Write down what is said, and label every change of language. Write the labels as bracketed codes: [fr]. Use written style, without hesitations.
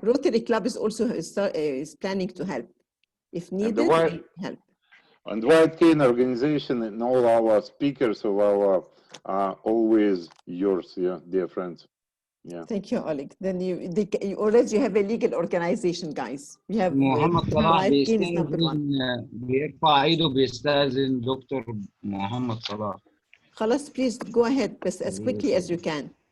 [en] Rotary Club is also is planning to help. If needed, we'll help. And White Cane organization and all our speakers of our always yours, dear friends. Yeah. Thank you, Oleg. Then you already have a legal organization, guys. We have [ar] محمد صلاح [en] White Cane is number 1. [ar] بيرفع ايده بيستأذن دكتور محمد صلاح. [en] خلاص, please go ahead, but as quickly as you can.